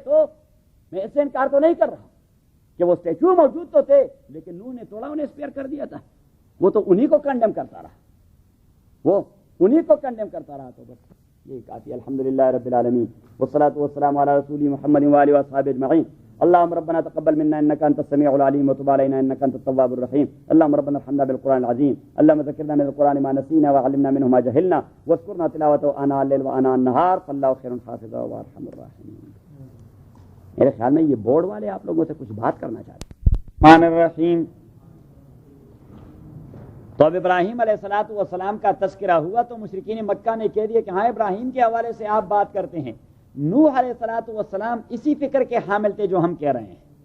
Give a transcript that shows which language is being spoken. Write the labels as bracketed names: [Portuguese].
[Urdu] تو میں اس سے انکار تو نہیں کر رہا کہ وہ اسٹیچو موجود تو تھے، لیکن نوح نے تھوڑا انہیں اسپیئر کر دیا تھا. وہ تو انہی کو کنڈیم کرتا رہا، وہ انہی کو کنڈیم کرتا رہا. تو بس یہ کافی. [Arabic] الحمدللہ رب العالمین، والصلاة والسلام علی رسول محمد وآلہ وصحبہ اجمعین. اللهم ربنا تقبل منا انك انت السميع العليم وتب علينا انك انت التواب الرحيم. اللهم ربنا ارحمنا بالقران العظيم. اللهم ذكرنا من القران ما نسينا وعلمنا منه ما جهلنا واذكرنا تلاوته آناء الليل وآناء النهار فالله خير حافظا وارحم الراحمين. [Urdu] میرے خیال میں یہ بورڈ والے آپ لوگوں سے کچھ بات کرنا چاہتے ہیں. [Arabic] الرحمن الرحیم. [Urdu] تو اب ابراہیم علیہ السلام کا تذکرہ ہوا تو مشرکین مکہ نے کہہ دیا کہ ہاں ابراہیم کے حوالے سے آپ بات کرتے ہیں. نوح علیہ السلام اسی فکر کے حامل تھے جو ہم کہہ رہے ہیں.